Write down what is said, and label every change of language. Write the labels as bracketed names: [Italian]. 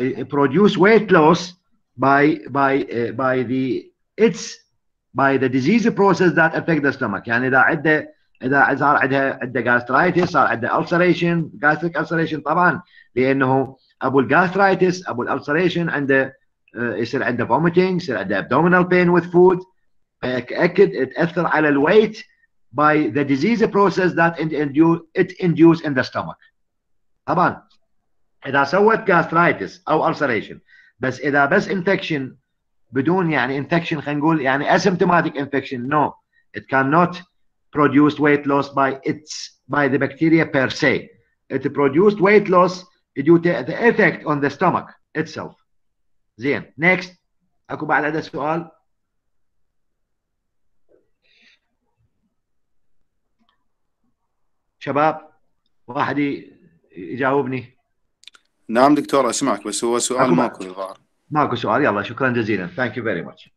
[English] produce weight loss by the disease process that affect the stomach. [Arabic] يعني إذا صار عندها gastritis، صار عندها ulceration، gastric ulceration طبعا، لأنه أبو الجاسترايتس أبو الالسريشن عنده يصير عنده vomiting، يصير عنده abdominal pain with food، فأكد تأثر على الويت [English] by the disease process that it induce in the stomach. [Arabic] طبعا إذا سوت gastritis أو ulceration، بس إذا بس infection بدون يعني infection، خلينا نقول يعني asymptomatic infection، [English] no, it cannot produce weight loss by the bacteria per se. It produced weight loss due to the effect on the stomach itself. [Arabic] زين next. اكو بعد هذا سؤال؟ شباب واحد يجاوبني. نعم دكتور اسمعك، بس هو سؤال ماكو الظاهر. ماكو سؤال. يلا شكرا جزيلا. [English] Thank you very much.